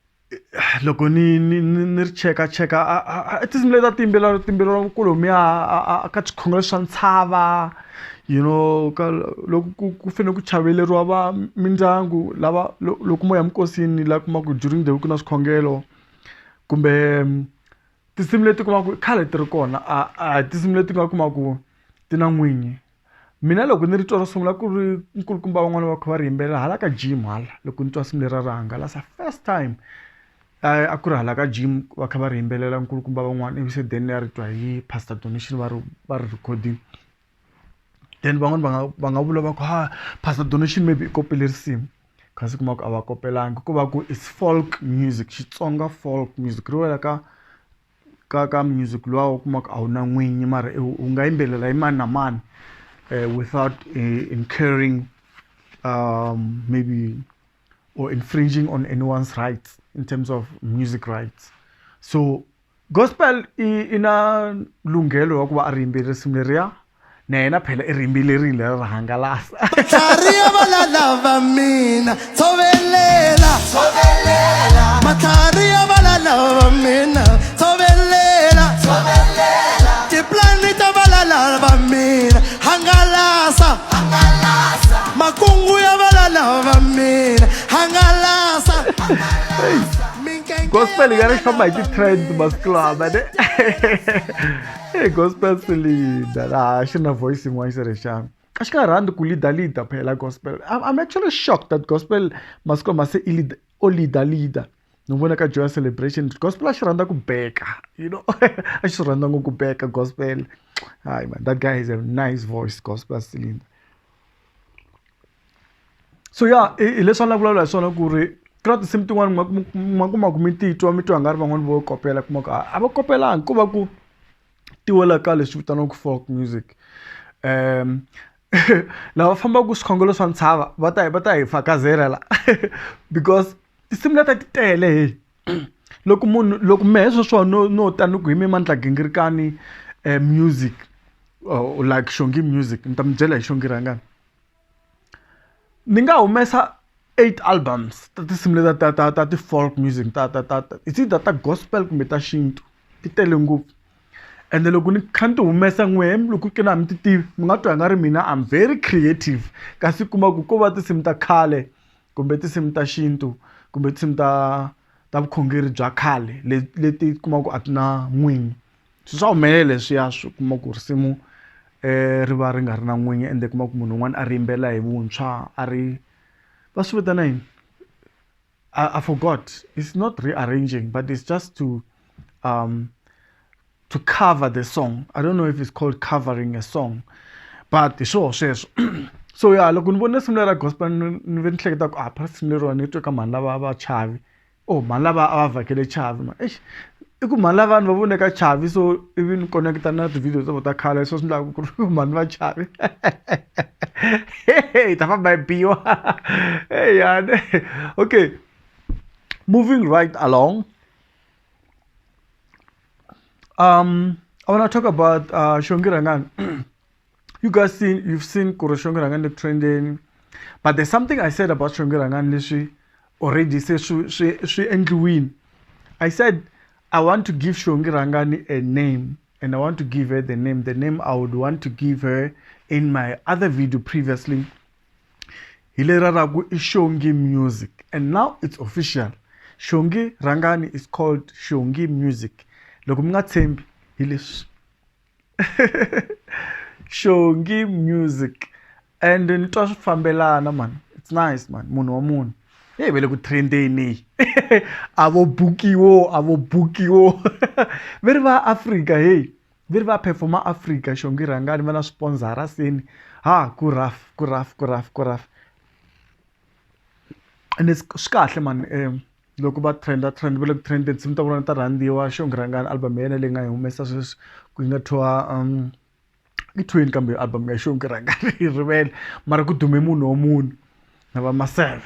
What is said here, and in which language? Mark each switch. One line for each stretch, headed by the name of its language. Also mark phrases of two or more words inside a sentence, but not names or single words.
Tsonga: loko ni ri cheka tinsimu leti timbilera kolomiya ka swikhongelo swa ntshava loko ku fanele ku chaveleriwa va mindyangu lava loko mo ya minkosini la kumaku
English: during the week
Tsonga: na swikhongelo kumbe tinsimu leti kumaku khale ti ri kona a tinsimu leti nga kumaku ti na n'winyi mina loko ni ri twa ro sungula ku ri nkulukumba van'wana va kha va ri yimbelela hala ka gym hala loko ni twa simu lera ra hangalasa first time a ku ri hala ka gym va kha va ri yimbelela nkulukumba van'wana ivi se then ya ri twa hi pastor donation va ri recording then van'wana va nga vula va ku pastor donation maybe i kopele risimu kasi kuma ku a va kopelangi ku va ku
English: it's folk music
Tsonga: Xitsonga
English: folk music
Tsonga: ri wela ka music luwa kuma ku a wu na n'winyi mara u nga yimbelela hi mani na mani
English: without incurring maybe or infringing on anyone's rights in terms of music rights.
Tsonga: So gospel ina lungelo wa ku va a ri yimbelela risimu leriya na yena phela i ri yimbelerile ra hangalasa matlhari ya valala va mina tshovelela matlhari ya valala va mina tshovelela tiplani ta valala va mina hangalasa makungu ya valala va mina hangalasa gospel ga ri famba hi ti-trend masiku lawa mane gospel Silinda laha xi na voice yin'wana xi ri xana a xi nga rhandzi ku leader phela gospel.
English: I'm actually shocked that
Tsonga: gospel masiku lama se o leader ni vona ka joy celebration gospel a xi rhandza ku beka a xi rhandza ngopfu ku beka gospel.
English: Hi man, that guy has a nice voice gospel Silinda. So yeah,
Tsonga: hi leswi ni vulavula hi swona ku ri ku na tinsimu tin'wana ma kuma ku mi titwa nga ri van'wana vo kopela kuma ku a va kopelangi ku va ku ti wela ka leswi vitaniwaku
English: folk music.
Tsonga: Lava fambaka swikhongelo swa ntshava va ta hi fakazela la because tinsimu leti ti tele loko mehe sweswo no tani ku hi mi Mandla Gingirikani
English: music like
Tsonga: Xongi music ni ta mi byela hi Xongirangani ni nga humesa 8 albums ta tinsimu leti ta ti-
English: folk music it's either
Tsonga: ta gospel kumbe ta xintu ti tele ngopfu and loko ni kha ni ti humesa n'wehe loko ke na mi ti tivi mi nga twa nga ri mina
English: I'm very creative
Tsonga: kasi kuma ku ko va tinsimu ta khale kumbe tinsimu ta xintu kumbe tinsimu ta vukhongeri bya khale leti kuma ku a ti na n'winyi swa humelela leswiya swi kuma ku risimu ri va ri nga ri na n'winyi ende kuma ku munhu un'wana a ri yimbela hi vuntshwa a ri va swi vitana yini
English: I forgot. It's not rearranging but it's just to cover the song. I don't know if it's called covering a song but
Tsonga: hi swoho sweswo. So yeah, loko ni vona risimu lera gospel ni ve ni hleketa ku risimu leriwa ni twe ka mani lava va chavi mani lava a va vhakele chavi i ku mani lava vanhu va voneka chavi so ivi ni connecta na ti-video ta vo ta khale so swi endlaka ku ri mani va chavi hi ta famba hi biwa yani.
English: Okay, moving right along. I want to talk about Xongirangani. You've seen Kuro Xongirangani trending, but there's something I said about Xongirangani already. Say she win. I said I want to give Xongirangani a name, and I want to give her the name I would want to give her in my other video previously. Hileraragu is Xongi Music, and now it's official. Xongirangani is called Xongi Music.
Tsonga: Loko mi nga tshembi hi leswi Xongi Music and ni twa swi fambelana man,
English: it's nice man.
Tsonga: Munhu wa munhu ve le ku trendeni avo bukiwo ve ri va Africa ve ri va performa Africa. Xongirangani va na sponsora seni ku raf
English: and it's
Tsonga: swi kahle man. Loko va trend va le ku trend tinsimu ta vona ta rhandziwa. Xongirangani album ya yena leyi nga yi humesa sweswi ku nga thwa i 20 kambe album ya Xongirangani hi rivele mara ku dume munhu wa munhu na va Maseve.